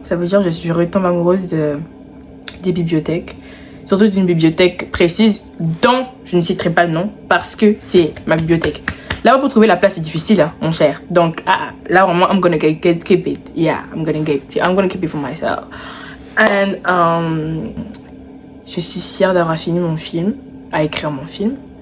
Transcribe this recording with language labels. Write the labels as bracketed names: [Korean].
[French] Ça veut dire que je retombe amoureuse des bibliothèques. Surtout d'une bibliothèque précise dont je ne citerai pas le nom parce que c'est ma bibliothèque. Là, pour trouver la place, c'est difficile, hein, mon cher. Donc, là, vraiment, [English] I'm gonna keep it. Yeah, I'm gonna keep it for myself. [French] And, je suis fière d'avoir fini mon film, à écrire mon film.